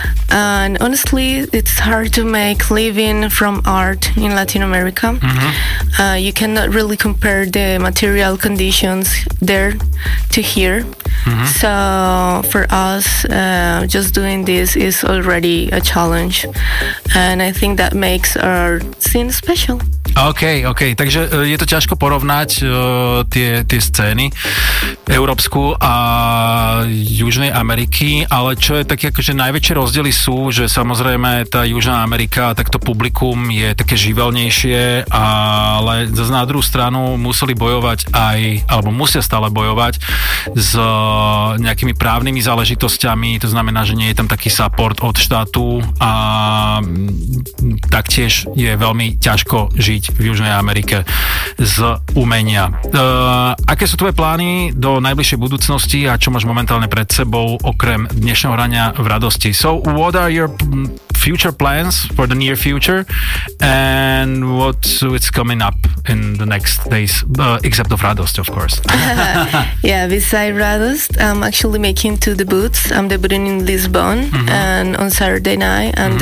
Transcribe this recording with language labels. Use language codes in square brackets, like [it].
[en] And honestly, it's hard to make living from art in Latin America. Mm-hmm. You cannot really compare the material conditions there to here. Mm-hmm. So for us, just doing this is already a challenge, and I think that makes our scene special. [sk] OK, takže je to ťažko porovnať tie scény európsku a Južnej Ameriky, ale čo je také, akože najväčšie rozdiely sú, že samozrejme tá Južná Amerika, takto publikum je také živelnejšie, ale zase na druhú stranu museli bojovať aj, alebo musia stále bojovať s nejakými právnymi záležitosťami, to znamená, že nie je tam taký support od štátu a taktiež je veľmi ťažko žiť v Južnej Amerike z umenia. Aké sú tvoje plány do najbližšej budúcnosti a čo máš momentálne pred sebou okrem dnešného hrania v radosti? [en] So what are your future plans for the near future and what's coming up in the next days, except of Radost, of course. Yeah, beside Radost, I'm actually making two debuts. I'm debuting in Lisbon mm-hmm. and on Saturday night and mm-hmm.